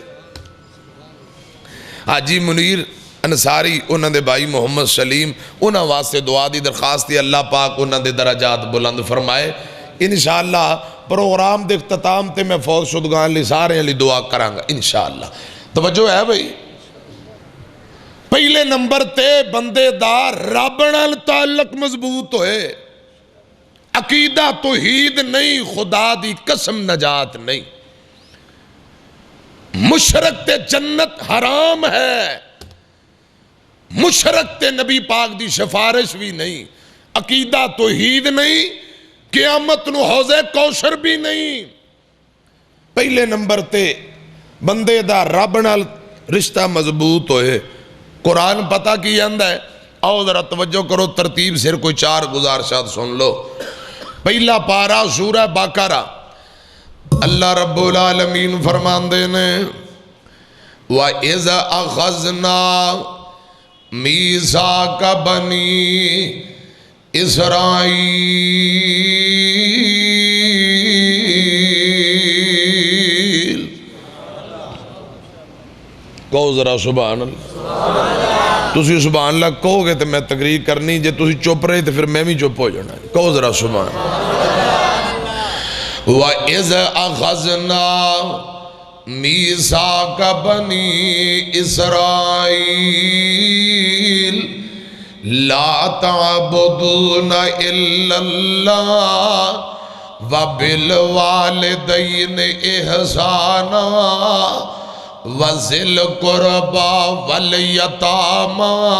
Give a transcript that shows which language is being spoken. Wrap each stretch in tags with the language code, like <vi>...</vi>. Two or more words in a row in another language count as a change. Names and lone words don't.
<pa>حاجی منیر انصاری انہوں نے بھائی محمد سلیم انہوں واسطے دعا دی درخواست دی، اللہ پاک انہوں نے درجات بلند فرمائے۔ انشاءاللہ پروگرام دے اختتام تے میں فوت شدگان لی سارے علی دعا کرانگا انشاءاللہ۔ توجہ ہے بھئی؟ پہلے نمبر تے بندے دا رب نال تعلق مضبوط ہوئے، عقیدہ توحید نہیں، خدا دی قسم نجات نہیں، مشرک تے جنت حرام ہے، مشرک تے نبی پاک دی سفارش بھی نہیں، عقیدہ توحید نہیں، قیامت نو حوض کوثر بھی نہیں۔ پہلے نمبر تے بندے دا رب نال رشتہ مضبوط ہوئے۔ قرآن پتہ کی آندا ہے، آؤ ذرا توجہ کرو، ترتیب سے کوئی 4 گزارشات سن لو۔ پہلا پارا سورہ بقرہ، اللہ رب العالمین فرماندے نے</pa> <ar>وَإِذَ أَخَذْنَا مِيثَاقَ بَنِي اسرائیل،</ar> <pa>کہو ذرا</pa> <ar>سبحان اللہ۔</ar> <pa>تسی</pa> <ar>سبحان اللہ</ar> <pa>کہو گے تو میں تقریر کرنی، جے تسی چپ رہے تو پھر میں بھی چپ ہو جانا ہے، کہو ذرا</pa> <ar>سبحان اللہ۔ وَإِذْ أَخَذْنَا مِيثَاقَ بَنِي إِسْرَائِيلَ لَا تَعْبُدُونَ إِلَّا اللَّهَ وَبِالْوَالِدَيْنِ إِحْسَانًا وَذِي الْقُرْبَى وَالْيَتَامَى</ar>